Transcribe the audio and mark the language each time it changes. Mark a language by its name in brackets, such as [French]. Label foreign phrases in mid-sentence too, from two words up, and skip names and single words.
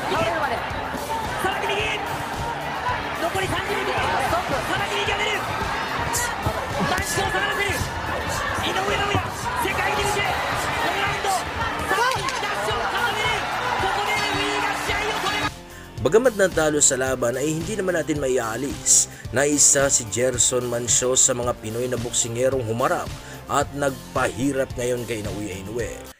[Japanese] 倒れるまで。さらに右残り30秒。さらに右が出る。男子を下がらせる。井上尚弥世界に向け4ラウンドさらにダッシュを奏でる。ここでレフェリーが試合を止めます。 [Filipino] Bagamat natalo sa laban ay hindi naman natin maiaalis na isa si Gerson Mancio sa mga Pinoy na boksingerong humarap at nagpahirap ngayon kay Naoya Inoue.